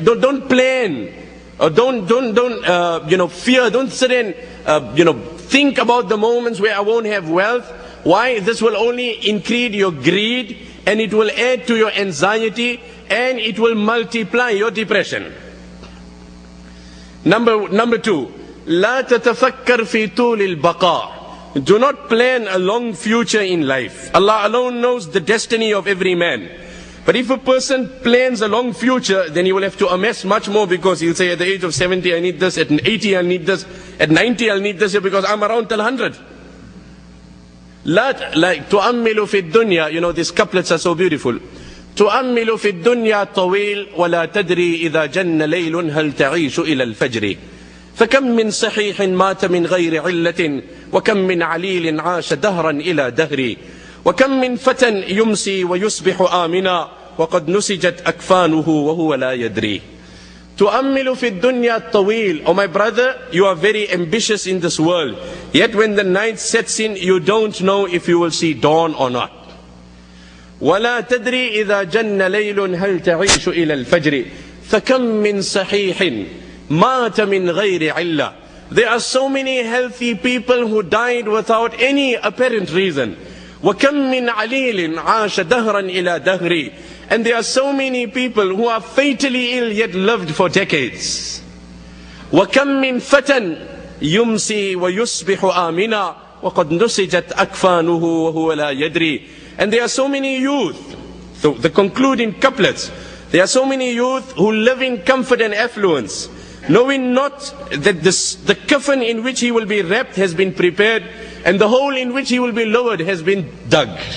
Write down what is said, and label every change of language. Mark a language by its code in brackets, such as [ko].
[en] Don't plan. Or don't fear. Don't sit and think about the moments where I won't have wealth. Why? This will only increase your greed, and it will add to your anxiety, and it will multiply your depression. Number 2, [ar] لا تتفكر في طول البقاء. [en] Do not plan a long future in life. Allah alone knows the destiny of every man. But if a person plans a long future, then he will have to amass much more, because he'll say at the age of 70 I need this, at 80 I'll need this, at 90 I'll need this, because I'm around till 100. Like [ar] تؤمل في الدنيا, [en] these couplets are so beautiful. [ar] تؤمل في الدنيا طويل ولا تدري إذا جن ليل هل تعيش إلى الفجر. فكم من صحيح مات من غير علة وكم من عليل عاش دهرا إلى دهر وكم من فتى يمسي ويصبح آمنا وقد نسجت أكفانه وهو لا يدري. تؤمل في الدنيا الطويل. [en] Oh my brother, you are very ambitious in this world, yet when the night sets in, you don't know if you will see dawn or not. [ar] ولا تدري إذا جن ليل هل تعيش إلى الفجر فكم من صحيح مات من غير علة. [en] There are so many healthy people who died without any apparent reason. [ar] وكم من عليل عاش دهرا إلى دهر. [en] And there are so many people who are fatally ill yet lived for decades. [ar] وكم من فتى يمسي ويصبح آمنا وقد نسجت أكفانه وهو لا يدري. [en] And there are so many youth, the concluding couplets, there are so many youth who live in comfort and affluence, knowing not that the coffin in which he will be wrapped has been prepared, and the hole in which he will be lowered has been dug.